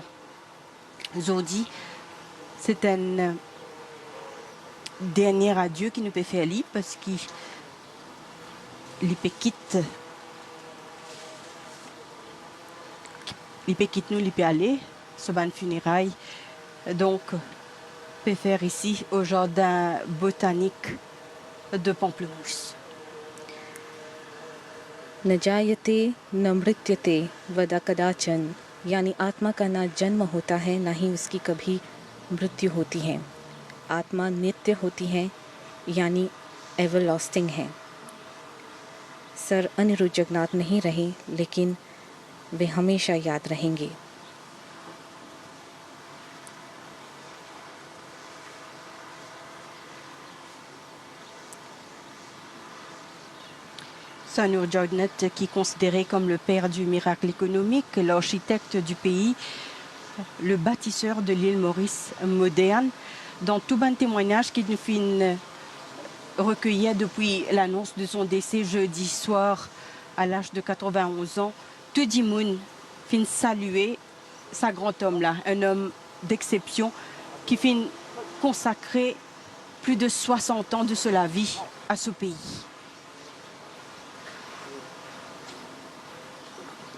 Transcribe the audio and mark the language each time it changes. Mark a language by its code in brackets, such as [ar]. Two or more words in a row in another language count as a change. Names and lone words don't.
[fr] Aujourd'hui, c'est un dernier adieu qui nous peut faire libre parce qu'il peut quitter nous, il peut aller sur une funéraille. Donc, peut faire ici au jardin botanique de Pamplemousse. [sa] न जायते न मृत्यते वदा कदाचन, [hi] यानी आत्मा का ना जन्म होता है ना ही उसकी कभी मृत्यु होती है। आत्मा नित्य होती है, यानी एवरलास्टिंग है। सर अनिरुद्ध जगन्नाथ नहीं रहे, लेकिन वे हमेशा याद रहेंगे। [fr] Sir Anirudh Jagannath, qui est considéré comme le père du miracle économique, l'architecte du pays, le bâtisseur de l'île Maurice moderne, dans tout un témoignage qu'il nous fait recueillir depuis l'annonce de son décès jeudi soir à l'âge de 91 ans, tout le monde fin saluer ce grand homme-là, un homme d'exception qui fin consacrer plus de 60 ans de sa vie à ce pays.